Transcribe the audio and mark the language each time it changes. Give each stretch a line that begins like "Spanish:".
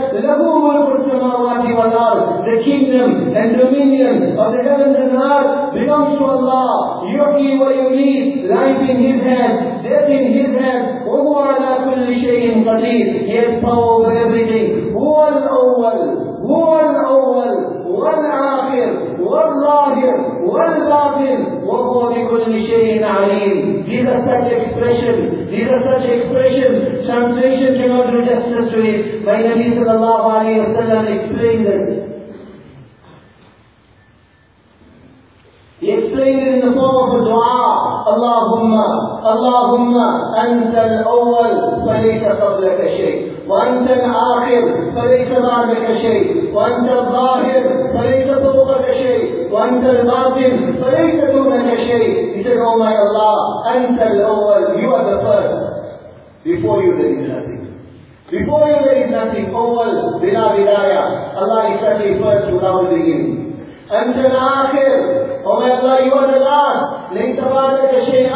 Arabic: لَهُ مُلْكُ السَّمَاوَاتِ وَالْأَرْضِ.
English: The kingdom and dominion of the heavens and earth belongs to Allah.
Arabic: يُحْيِي وَيُمِيتُ.
English: Life in His hand, death in His hand.
Arabic: وَهُوَ عَلَى كُلِّ شَيْءٍ قَدِيرٌ.
English: He has power over everything.
Arabic: هُوَ الْأَوَّلُ. هو الأول والآخر والظاهر والباطن وهو بكل شيء عليم.
English: These are such expressions. These are such expressions. Translation cannot do justice to it. My Nabi sallallahu alayhi wa sallam explained this. He explained it in the form of a dua.
Arabic: Allahumma, Allahumma, anta al-awwal falaysa qablaka shay. وأنت الآخر فليس بعدك شيء، وأنت الظاهر فليس فوقك شيء، وأنت الباطن فليس دونك شيء.
English: He said, oh my Allah,
Arabic: أنت الأول,
English: you are the first. Before you there is nothing. Before you there is nothing.
Arabic: أول بلا بداية.
English: Allah is such a first without a beginning.
Arabic: أنت الآخر.
English: Oh my Allah, you are the last.
Arabic: ليس بعدك شيء.